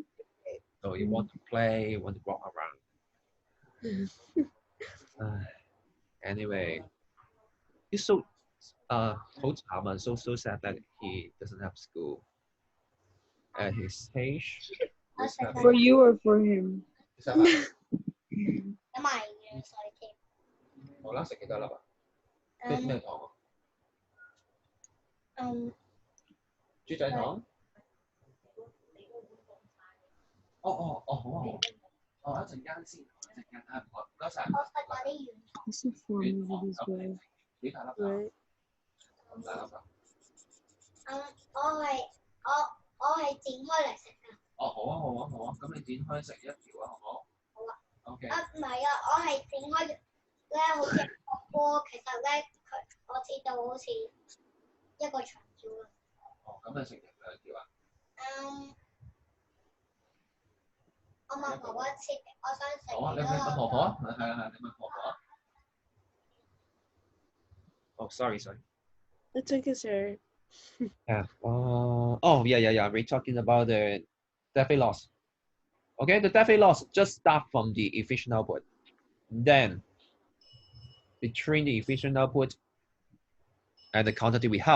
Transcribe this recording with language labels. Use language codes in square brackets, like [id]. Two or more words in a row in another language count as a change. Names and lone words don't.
[en] So you want to play, you want to walk around. Anyway, he's so [yue] 好慘啊, [en] so sad that he doesn't have school. At his age, he's having. For you or for him? [yue] 好啦，食幾多粒啊？咩糖啊？豬仔糖？好啊好。哦，一陣間先，一陣間啊，唔該晒。 [en] This is for me with this way. [yue] 幾大粒啊？ [en] Right. [yue] 咁大粒啊？哦，好啊，咁你剪開食一條啊，好唔好？OK。哦，咁你食兩條啊？好啊，你問婆婆啊？係，你問婆婆啊。 [en] Oh, sorry. That's okay, sir. Yeah. Yeah. We're talking about the definite loss. Okay, the definite loss just start from the efficient output. Then between the efficient output and the quantity we have.